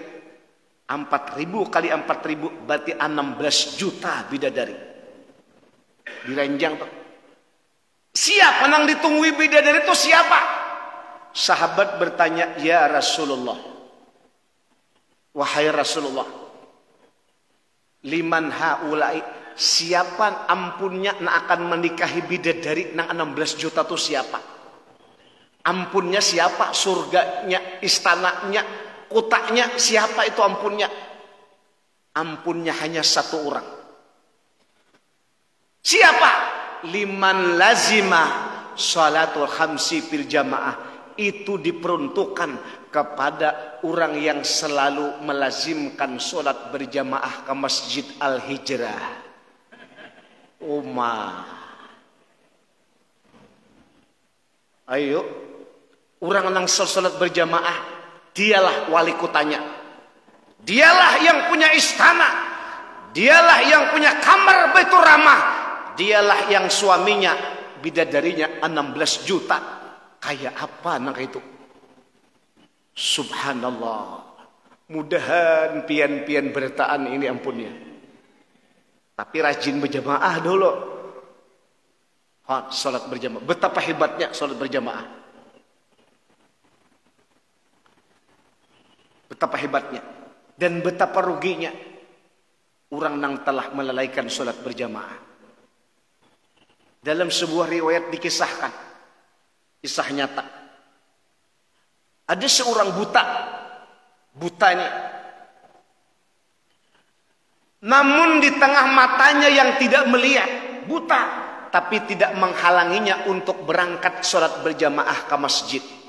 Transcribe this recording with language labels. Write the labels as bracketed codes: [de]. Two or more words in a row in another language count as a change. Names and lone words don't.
[id] 4.000 kali 4.000 berarti 16 juta bidadari. [bjn] Di ranjang tuh. [id] Siapa yang ditunggui bidadari itu siapa? Sahabat bertanya, [ar] يا رسول الله, [id] wahai Rasulullah, [ar] لمن هؤلاء, [bjn] siapa ampunnya yang akan menikahi bidadari nang 16 juta itu siapa? Ampunnya siapa? Surganya, istananya, kotaknya siapa itu ampunnya? Ampunnya hanya satu orang. [id] Siapa? [ar] لمن لزم الصلوات الخمس في الجماعة. [id] Itu diperuntukkan kepada orang yang selalu melazimkan sholat berjamaah ke Masjid Al-Hijrah. Ayo, orang yang sholat berjamaah, dialah wali kotanya, dialah yang punya istana, dialah yang punya kamar Baitur Rahmah, dialah yang suaminya bidadarinya 16 juta. [bjn] Kayak apa nang itu? Subhanallah. Mudahan pian-pian bertaan ini ampunnya. [id] Tapi rajin berjamaah dulu. Salat berjamaah. Betapa hebatnya salat berjamaah. Betapa hebatnya dan betapa ruginya orang yang telah melalaikan sholat berjamaah. Dalam sebuah riwayat dikisahkan, kisah nyata, ada seorang butanya, namun di tengah matanya yang tidak melihat, buta, tapi tidak menghalanginya untuk berangkat sholat berjamaah ke masjid.